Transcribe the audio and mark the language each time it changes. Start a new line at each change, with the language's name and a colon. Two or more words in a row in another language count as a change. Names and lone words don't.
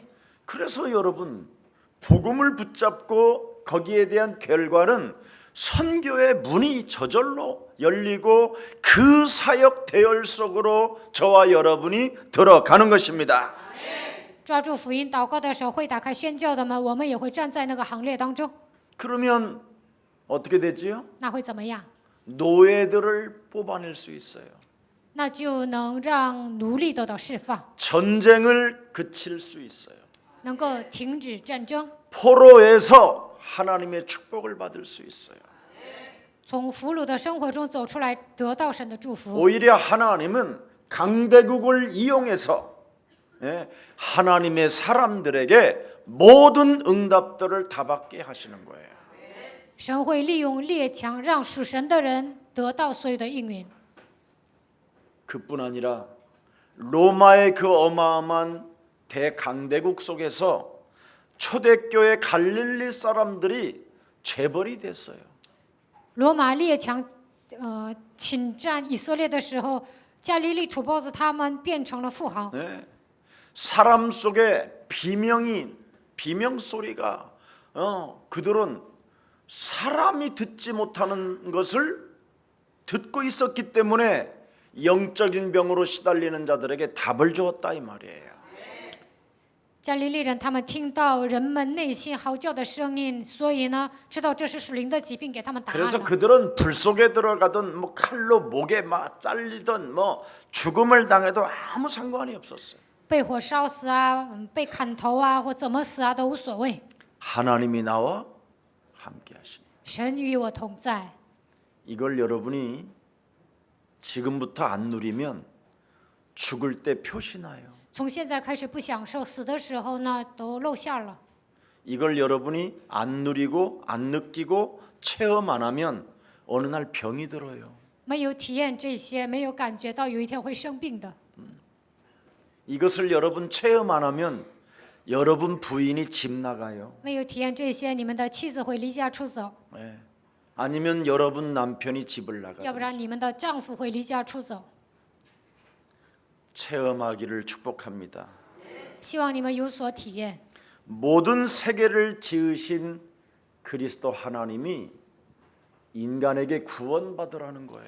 Korean: 그래서 여러분 복음을 붙잡고 거기에 대한 결과는 선교의 문이 저절로 열리고 그 사역 대열 속으로 저와 여러분이 들어가는 것입니다.
Chinese: 抓住福音祷告的时候，会打开宣教的门，我们也会站在那个行列当中。
Korean: 그러면 어떻게 되지요?
Chinese: 那会怎么样？
Korean: 노예들을 뽑아낼 수 있어요.
Chinese: 那就能让奴隶得到释放，
Korean: 전쟁을 그칠 수 있어요.
Chinese: 能够停止战争，
Korean: 포로에서 하나님의 축복을 받을 수 있어요.
Chinese: 从俘虏的生活中走出来，得到神的祝福。
Korean: 오히려 하나님은 강대국을 이용해서 하나님의 사람들에게 모든 응답들을 다 받게 하시는 거예요.
Chinese: 神会利用列强，让属神的人得到所有的应允。
Korean: 그뿐 아니라 로마의 그 어마어마한 대강대국 속에서 초대교회 갈릴리 사람들이 재벌이 됐어요.
Chinese: 罗马列强侵占以色列的时候，加利利土包子他们变成了富豪。
Korean: 네. 사람 속에 비명 소리가 그들은 사람이 듣지 못하는 것을 듣고 있었기 때문에 영적인 병으로 시달리는 자들에게 답을 주었다 이 말이에요.
Chinese: 加利利人他们听到人们内心嚎叫的声音，所以呢，知道这是属灵的疾病，给他们答案
Korean: 그래서
Chinese: 了。
Korean: 그들은 불 속에 들어가든 뭐 칼로 목에 막 잘리든 뭐 죽음을 당해도 아무 상관이 없었어요.
Chinese: 被火烧死啊，被砍头啊，或怎么死啊，都无所谓。
Korean: 하나님이 나와 함께 하시니.
Chinese: 神与我同在，
Korean: 이걸 여러분이 지금부터 안 누리면 죽을 때 표시나요.
Chinese: 从现在开始不享受，死的时候呢，都露馅了。
Korean: 이걸 여러분이 안 누리고 안 느끼고 체험 안 하면 어느 날 병이 들어요.
Chinese: 没有体验这些，没有感觉到有一天会生病的。
Korean: 이것을 여러분 체험 안 하면 여러분 부인이 집 나가요.
Chinese: 没有体验这些，你们的妻子会离家出走，
Korean: 네. 아니면 여러분 남편이 집을
Chinese: 要不
Korean: 나가요.
Chinese: 然你们的丈夫会离家出走。
Korean: 체험하기를 축복합니다.
Chinese: 希望你们有所体验。
Korean: 모든 세계를 지으신 그리스도 하나님이 인간에게 구원받으라는 거예요.